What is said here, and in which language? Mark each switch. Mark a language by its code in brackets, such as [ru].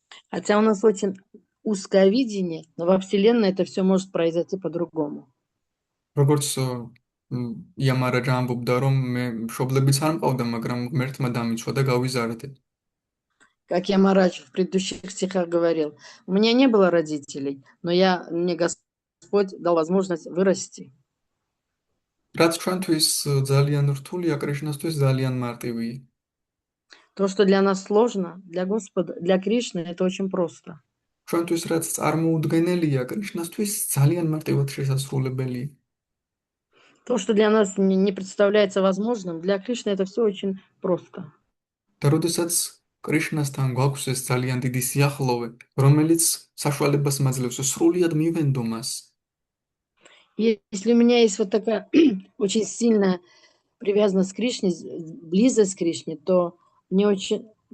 [ru] Хотя у нас очень узкое видение, но во Вселенной это все может произойти по-другому. [ka] როგორც იამარაჯა ამბობდა, რომ მე მშობლებიც არ მყავდა, მაგრამ ღმერთმა დამიცვა და გავიზარდე. [ru] Как я Марадж в предыдущих стихах говорил, у меня не было родителей, но мне Господь дал возможность вырасти. [ka] რაც ჩვენთვის ძალიან რთულია, კრიშნასთვის ძალიან მარტივია. [ru] То, что для нас сложно, для Господа, для Кришны это очень просто. [ka] ჩვენთვის რაც წარმოუდგენელია, კრიშნასთვის ძალიან მარტივად შესაძლებელია. [ru] То, что для нас не представляется возможным, для Кришны это все очень просто. [ka] და როდესაც კრიშნასთან გვაქვს ეს ძალიან დიდი სიახლოვე, რომელიც საშუალებას მაძლევს სრულიად მივენდო მას. [ru] Если у меня есть вот такая очень сильная привязанность к Кришне, близость к Кришне, то мне очень...